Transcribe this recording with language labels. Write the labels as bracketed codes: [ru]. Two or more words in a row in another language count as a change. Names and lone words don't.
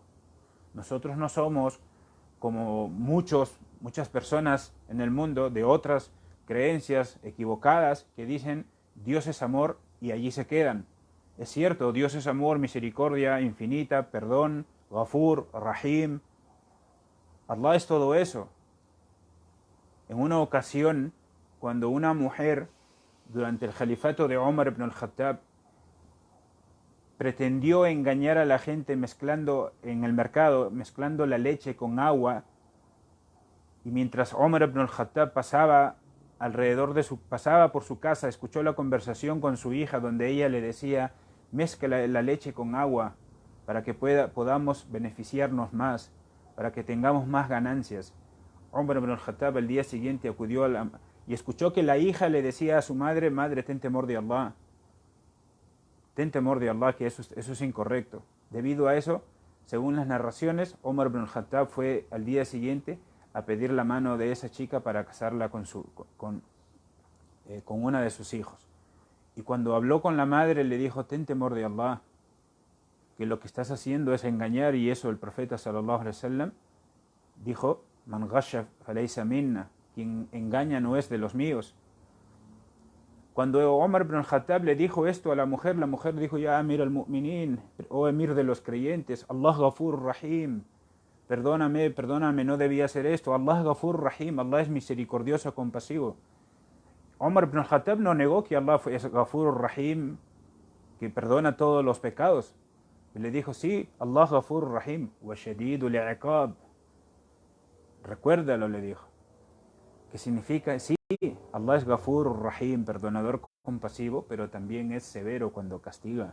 [es] Nosotros no somos como muchas personas en el mundo de otras creencias equivocadas que dicen Dios es amor y allí se quedan. Es cierto, Dios es amor, misericordia infinita, perdón, [ar] غفور رحيم. [es] Allah es todo eso. En una ocasión, cuando una mujer, durante el califato de Omar ibn al-Khattab, pretendió engañar a la gente mezclando en el mercado, mezclando la leche con agua, y mientras Omar ibn al-Khattab pasaba por su casa, escuchó la conversación con su hija donde ella le decía: mezcla la leche con agua para que podamos beneficiarnos más, para que tengamos más ganancias. Omar ibn al-Khattab el día siguiente acudió y escuchó que la hija le decía a su madre: madre, ten temor de Allah. Ten temor de Allah, que eso es incorrecto. Debido a eso, según las narraciones, Omar ibn al-Khattab fue al día siguiente a pedir la mano de esa chica para casarla con una de sus hijos. Y cuando habló con la madre le dijo: ten temor de Allah, que lo que estás haciendo es engañar. Y eso el profeta [ar] صلى الله عليه وسلم [es] dijo: [ar] من غش فليس منا, [es] quien engaña no es de los míos. Cuando Omar ibn al-Khattab le dijo esto a la mujer dijo: [ar] يا أمير المؤمنين, [es] oh emir de los creyentes, [ar] الله غفور رحيم, [es] perdóname, no debía hacer esto. [ar] الله غفور رحيم, [es] Allah es misericordioso, compasivo. Omar ibn al-Khattab no negó que Allah es [ar] غفور رحيم, [es] que perdona todos los pecados. Y le dijo: sí, [ar] الله غفور رحيم وشديد العقاب. [es] Recuérdalo, le dijo. ¿Qué significa? Sí, Allah es [ar] غفور رحيم, [es] perdonador compasivo, pero también es severo cuando castiga.